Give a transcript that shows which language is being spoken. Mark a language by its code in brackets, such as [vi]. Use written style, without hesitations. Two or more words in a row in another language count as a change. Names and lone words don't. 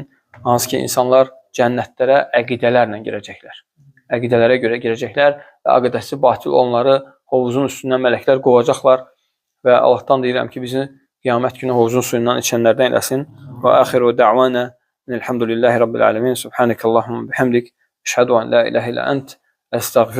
[az] Hansı ki, insanlar cənnətlərə əqidələrlə girəcəklər. Əqidələrə görə girəcəklər və əqidəsi batil onları hovuzun üstündən mələklər qovacaqlar və Allahdan deyirəm ki, bizi qiyamət günü hovuzun suyundan içənlərdən eləsin. [ar] Və آخر دعوانا الحمد لله رب العالمين. سبحانك اللهم وبحمدك. أشهد أن لا إله إلا أنت. Əstəğfir.